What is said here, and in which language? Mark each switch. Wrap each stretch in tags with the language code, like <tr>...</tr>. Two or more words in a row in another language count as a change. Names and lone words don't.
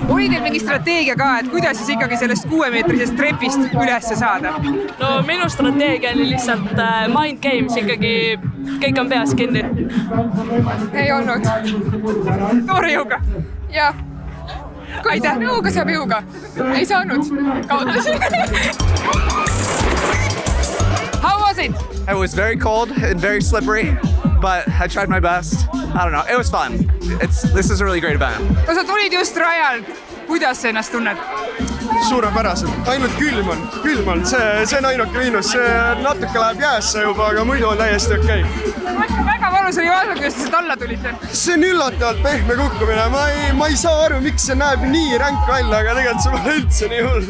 <et>Oli teil mingi strateegia ka, et kuidas siis ikkagi sellest 6-meetrisest trepist üles saada? No minu strateegia oli lihtsalt</et> <en>mind games,</en> <et>ikkagi kõik on peas kinni. Ei olnud. Noore jõuga? Jah. Aitäh, jõuga saab jõuga. Ei saanud, kaotasin.</et> <en>How was it? It was very cold and very slippery, but I tried my best. I don't know, it was fun. This is a really great event.</en> <et>No sa tulid just rajalt. Kuidas sa ennast tunned? Suurepäraselt, ainult külm on, see on ainuke miinus, see natuke läheb jäässe juba, aga muidu on täiesti okei. Väga valus oli vaadata, kuidas te alla tulite. See on üllatavalt pehme kukkumine, ma ei saa aru, miks see näeb nii ränk välja, aga tegelikult see pole üldse nii hull.</et>